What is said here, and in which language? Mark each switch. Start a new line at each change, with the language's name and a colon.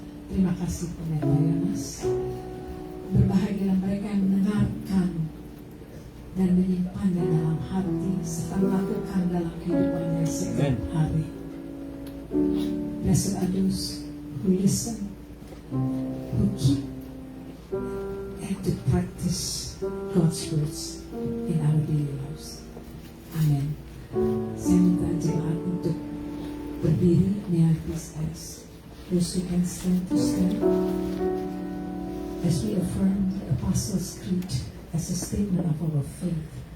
Indonesian: Terima kasih Pendeta Yonas. Berbahagia mereka yang mendengarkan dan menyimpannya dalam hati serta melakukan dalam kehidupannya setiap hari.
English: Blessed are those who listen, who keep and to practice God's words in our daily lives. Amen.
Indonesian: Saya minta jemaat untuk berdiri.
English: May I please ask those who can stand to stand as we affirm the Apostles' Creed as a statement of our faith.